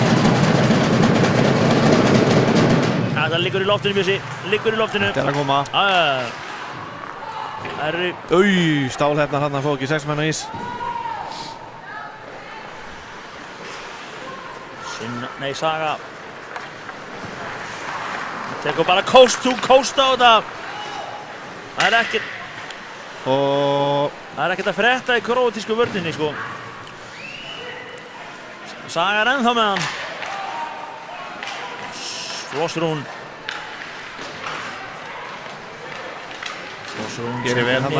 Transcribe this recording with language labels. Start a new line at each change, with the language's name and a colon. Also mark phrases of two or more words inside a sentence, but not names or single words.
Icelandic: Það liggur í loftinu, Bjössi. Liggur í loftinu. Þetta er að koma. Það eru... Stálhefnar hann að fá ekki 6 menn á ís. Saga. Tekur bara
English: coast to coast
Icelandic: á þetta. Það er ekkert... Það er ekkert að frétta í króatísku vörninni, sko. Saga er ennþá með hann. Flossrún. Gerir vel hann